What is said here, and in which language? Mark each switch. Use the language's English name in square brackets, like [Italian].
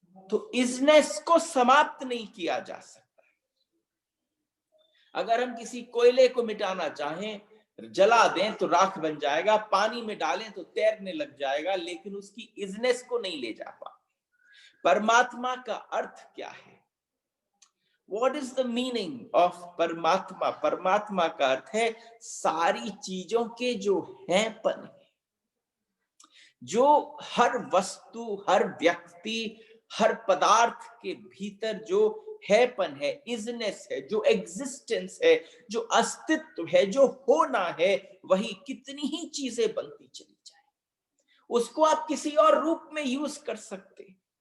[Hindi] तो इजनेस को समाप्त नहीं किया जा सकता। अगर हम किसी कोयले को मिटाना चाहें, जला दें तो राख बन जाएगा, पानी में डालें तो तैरने लग जाएगा, लेकिन उसकी इजनेस को नहीं ले जा पाएंगे। परमात्मा का अर्थ क्या है? [English] What is the meaning of परमात्मा? [Hindi] परमात्मा का अर्थ है सारी चीजों के जो हैपन है, जो हर वस्तु, हर व्यक्ति, हर पदार्थ के भीतर जो हैपन है, इजनेस है, जो एग्जिस्टेंस है, जो अस्तित्व है, जो होना है, वही कितनी ही चीजें बनती चली जाए, उसको आप किसी और रूप में यूज कर सकते,